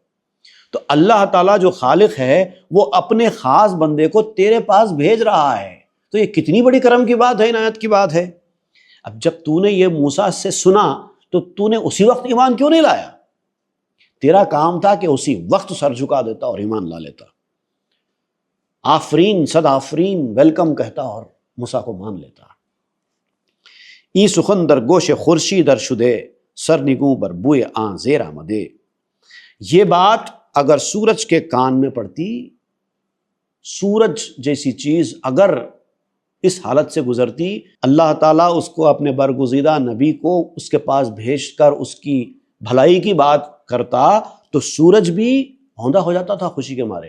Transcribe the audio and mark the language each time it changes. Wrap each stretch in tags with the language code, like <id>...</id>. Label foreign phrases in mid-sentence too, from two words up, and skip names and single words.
<ur>تو اللہ تعالیٰ جو خالق ہے وہ اپنے خاص بندے کو تیرے پاس بھیج رہا ہے. تو یہ کتنی بڑی کرم کی بات ہے، عنایت کی بات ہے. اب جب تو نے یہ موسیٰ سے سنا تو تو نے اسی وقت ایمان کیوں نہیں لایا؟ تیرا کام تھا کہ اسی وقت سر جھکا دیتا اور ایمان لا لیتا. آفرین صد آفرین ویلکم کہتا اور موسیٰ کو مان لیتا.</ur> <fa>ای سخن در گوش خورشید در شدے سر نگوں بر بوئے آن زیر آمدے.</fa> <ur>یہ بات اگر سورج کے کان میں پڑتی، سورج جیسی چیز اگر اس حالت سے گزرتی، اللہ تعالیٰ اس کو اپنے برگزیدہ نبی کو اس کے پاس بھیج کر اس کی بھلائی کی بات کرتا تو سورج بھی ہوندا ہو جاتا تھا خوشی کے مارے.</ur>